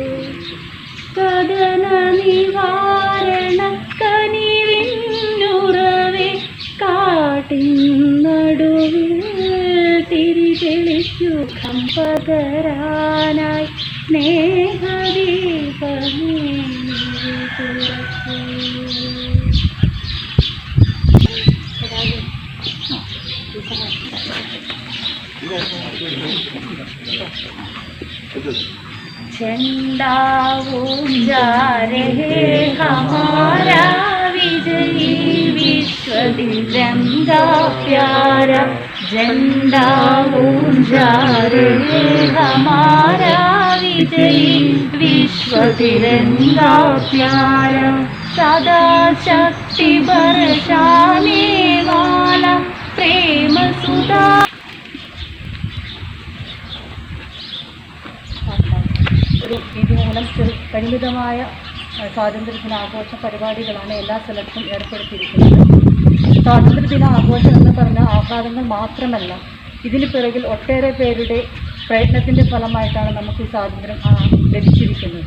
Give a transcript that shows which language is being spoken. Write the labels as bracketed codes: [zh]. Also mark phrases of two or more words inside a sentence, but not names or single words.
[ml] കഥന നിവാരണ കനിവിന്നുറവേ കാട്ടിൻ നടുവിൽ തിരിതെളിക്കൂ. സുഖം പകരാനായി സ്നേഹദീപമേ നീ തുറക്കൂ. [hi] झंडा ऊंचा रहे हमारा विजयी विश्व तिरंगा प्यारा. झंडा ऊंचा रहे हमारा विजयी विश्व तिरंगा प्यारा. सदा शक्ति बरसाने वाला प्रेम सुधा. [ml] ഒരു രീതി മൂലം പരിമിതമായ സ്വാതന്ത്ര്യദിനാഘോഷ പരിപാടികളാണ് എല്ലാ സ്ഥലത്തും ഏർപ്പെടുത്തിയിരിക്കുന്നത്. സ്വാതന്ത്ര്യദിനാഘോഷം എന്ന് പറഞ്ഞ ആഹ്ലാദങ്ങൾ മാത്രമല്ല, ഇതിന് പിറകിൽ ഒട്ടേറെ പേരുടെ പ്രയത്നത്തിൻ്റെ ഫലമായിട്ടാണ് നമുക്ക് ഈ സ്വാതന്ത്ര്യം ലഭിച്ചിരിക്കുന്നത്.